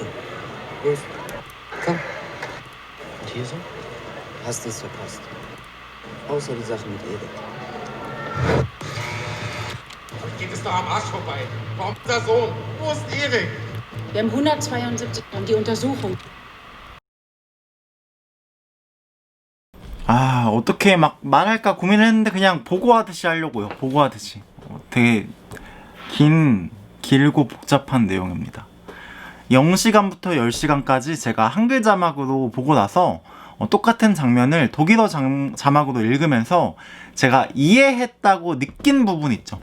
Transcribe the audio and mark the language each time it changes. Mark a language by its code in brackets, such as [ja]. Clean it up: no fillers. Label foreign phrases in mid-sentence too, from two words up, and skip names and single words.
[de] Los, komm. Und hier so? Hast du es verpasst. Außer die Sache mit Erik. Geht es doch am Arsch vorbei. Warum ist das so? Wo ist Erik? Wir haben 172 und die Untersuchung. [ko] 아, 어떻게 막 말할까 고민을 했는데 그냥 보고하듯이 하려고요. 보고하듯이. 되게 길고 복잡한 내용입니다. 0시간부터 10시간까지 제가 한글 자막으로 보고 나서 똑같은 장면을 독일어 자막으로 읽으면서 제가 이해했다고 느낀 부분 있죠.